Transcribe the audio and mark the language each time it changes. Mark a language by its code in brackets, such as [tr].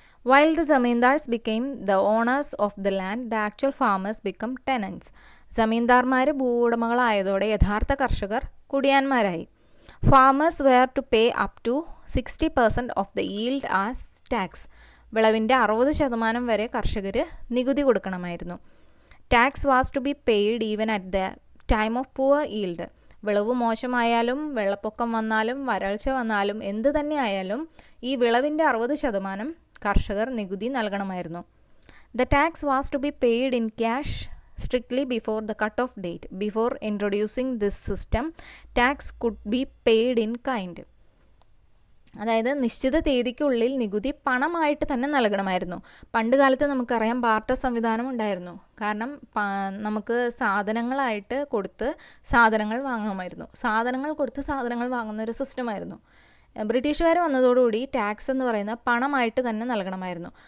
[en] While the zamindars became the owners of the land, the actual farmers become tenants. [ml] zamindar ഭൂവുടമകളായതോടെ യഥാർത്ഥ കർഷകർ കുടിയാന്മാരായി. [en] Farmers were to pay up to 60% of the yield as tax. [ml] വിളവിൻ്റെ 60% വരെ കർഷകർ നികുതി കൊടുക്കണമായിരുന്നു. [en] Tax was to be paid even at the time of poor yield. [ml] വിളവ് മോശമായാലും വെള്ളപ്പൊക്കം വന്നാലും വരൾച്ച വന്നാലും എന്ത് തന്നെ ആയാലും ഈ വിളവിൻ്റെ 60% കർഷകർ നികുതി നൽകണമായിരുന്നു. [en] The tax was to be paid in cash strictly before the cut-off date. Before introducing this system, tax could be paid in kind. [ml] അതായത് നിശ്ചിത തീയതിക്കുള്ളിൽ നികുതി പണമായിട്ട് തന്നെ നൽകണമായിരുന്നു. പണ്ട് കാലത്ത് നമുക്കറിയാം ബാർട്ടർ സംവിധാനം ഉണ്ടായിരുന്നു. കാരണം നമുക്ക് സാധനങ്ങളായിട്ട് കൊടുത്ത് സാധനങ്ങൾ വാങ്ങാമായിരുന്നു. സാധനങ്ങൾ കൊടുത്ത് സാധനങ്ങൾ വാങ്ങുന്ന ഒരു സിസ്റ്റമായിരുന്നു. ബ്രിട്ടീഷുകാർ വന്നതോടുകൂടി ടാക്സ് എന്ന് പറയുന്ന പണമായിട്ട് തന്നെ നൽകണമായിരുന്നു.